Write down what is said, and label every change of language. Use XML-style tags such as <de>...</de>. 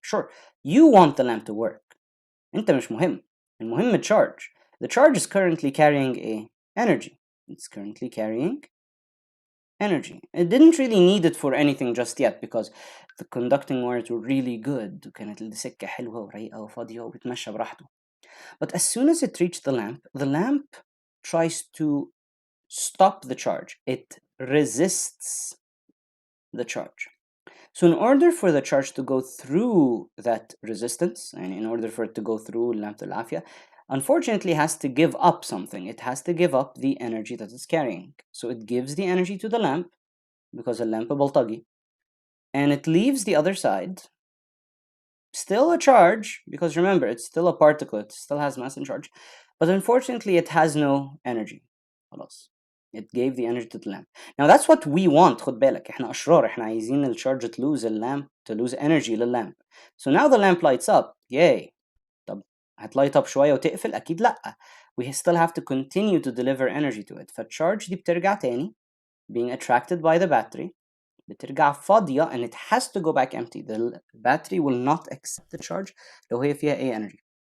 <en>Sure, you want the lamp to work.</en> <ar>انت مش مهم.</ar> <en>المهم charge. The charge is currently carrying a energy. It's currently carrying energy. It didn't really need it for anything just yet because the conducting wires were really good.</en> <ar>وكانت السكة حلوة ورقيقة وفاضية وبتمشى براحته.</ar> <en>But as soon as it reached the lamp tries to stop the charge. It resists the charge. So in order for the charge to go through that resistance, and in order for it to go through lamp al-afia, unfortunately it has to give up something. It has to give up the energy that it's carrying. So it gives the energy to the lamp, because the lamp baltagi, and it leaves the other side still a charge, because remember, it's still a particle, it still has mass and charge, but unfortunately it has no energy. It gave the energy to the lamp. Now that's what we want.</en> <ar>خد بالك احنا اشرار, احنا عايزين الشارج to lose lamp, to lose energy للlamp.</ar> <en>So now the lamp lights up.</en> <ar>Yay. طب هتلايت up شوية وتقفل؟ أكيد لأ.</ar> <en>We still have to continue to deliver energy to it. فالcharge دي بترجع تاني, being attracted by the battery. بترجع فاضية and it has to go back empty. The battery will not accept the charge لو هي فيها أي energy.</en>